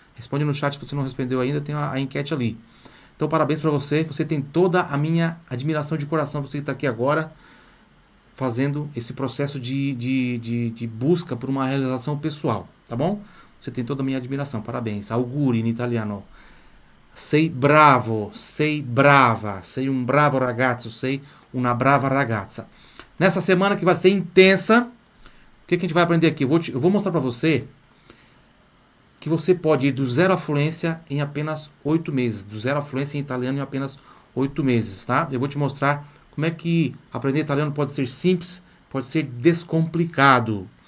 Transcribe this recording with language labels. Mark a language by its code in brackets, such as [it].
[pt] Responde no chat se você não respondeu ainda, tem a enquete ali. Então parabéns para você, você tem toda a minha admiração de coração, você que está aqui agora, fazendo esse processo de busca por uma realização pessoal, tá bom? Você tem toda a minha admiração, parabéns. [it] Auguri in italiano. Sei bravo, sei brava, sei um bravo ragazzo, sei una brava ragazza. [pt] Nessa semana que vai ser intensa, o que a gente vai aprender aqui? Eu vou mostrar para você que você pode ir do zero à fluência em apenas 8 meses. Do zero à fluência em italiano em apenas 8 meses, tá? Eu vou te mostrar como é que aprender italiano pode ser simples, pode ser descomplicado.